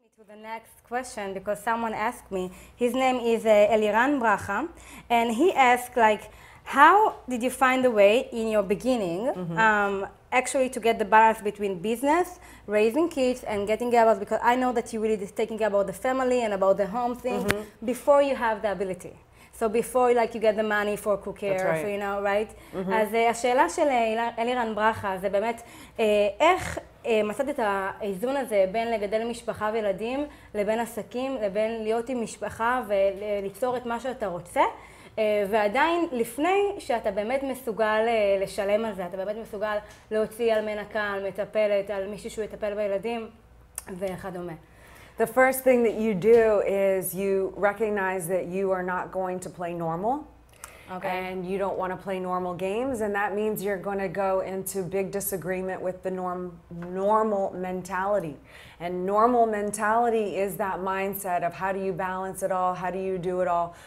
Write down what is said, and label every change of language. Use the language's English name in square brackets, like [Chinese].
[English] To the next question, because someone asked me. His name is Elena Reut, and he asked, like, how did you find a way in your beginning actually to get the balance between business, raising kids, and getting about, because I know that you really taking care about the family and about the home thing before you have the ability. So before, like, you get the money for cooker, right. so, you know, right? [Hebrew] אז השאלה של אלירן ברכה זה באמת איך מצאת את האיזון הזה בין לגדל משפחה וילדים לבין עסקים, לבין להיות עם משפחה וליצור את מה שאתה רוצה, ועדיין לפני שאתה באמת מסוגל לשלם על זה, אתה באמת מסוגל להוציא על מנקה, על מטפלת, על מישהו שהוא יטפל בילדים וכדומה. [English] The first thing that you do is you recognize that you are not going to play normal. Okay. And you don't want to play normal games, and that means you're going to go into big disagreement with the normal mentality. And normal mentality is that mindset of how do you balance it all, how do you do it all.